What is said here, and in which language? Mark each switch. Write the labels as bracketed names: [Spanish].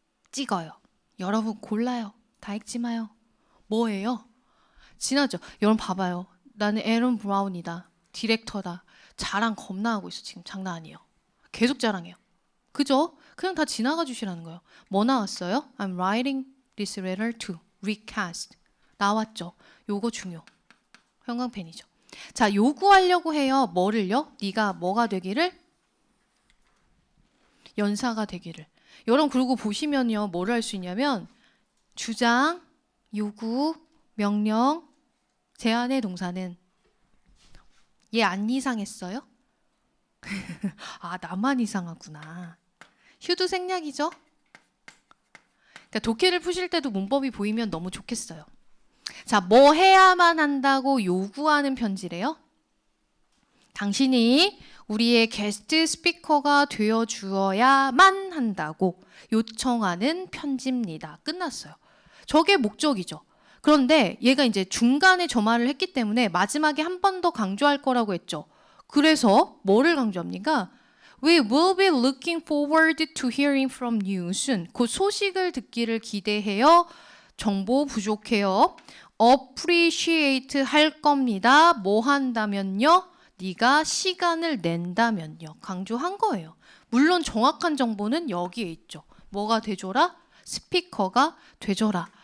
[Korean] 찍어요. 여러분 골라요. 다 읽지 마요. 뭐예요? 지나죠. 여러분 봐봐요. 나는 에런 브라운이다. 디렉터다. 자랑 겁나 하고 있어. 지금 장난 아니에요. 계속 자랑해요. 그죠? 그냥 다 지나가 주시라는 거예요. 뭐 나왔어요? [English] I'm writing this letter to recast. [Korean] 나왔죠. 요거 중요. 형광펜이죠. 자, 요구하려고 해요. 뭐를요? 네가 뭐가 되기를? 연사가 되기를. 여러분 그리고 보시면요. 뭐를 할 수 있냐면 주장, 요구, 명령, 제안의 동사는 얘 안 이상했어요? 나만 이상하구나. 휴도 생략이죠? 그러니까 독해를 푸실 때도 문법이 보이면 너무 좋겠어요. 자, 뭐 해야만 한다고 요구하는 편지래요? 당신이 우리의 게스트 스피커가 되어 주어야만 한다고 요청하는 편지입니다. 끝났어요. 저게 목적이죠. 그런데 얘가 이제 중간에 저 말을 했기 때문에 마지막에 한 번 더 강조할 거라고 했죠. 그래서 뭐를 강조합니까? [English] We will be looking forward to hearing from you soon. [Korean] 그 소식을 듣기를 기대해요. 정보 부족해요. appreciate 할 겁니다. 뭐 한다면요? 네가 시간을 낸다면요. 강조한 거예요. 물론 정확한 정보는 여기에 있죠. 뭐가 되줘라? 스피커가 되줘라.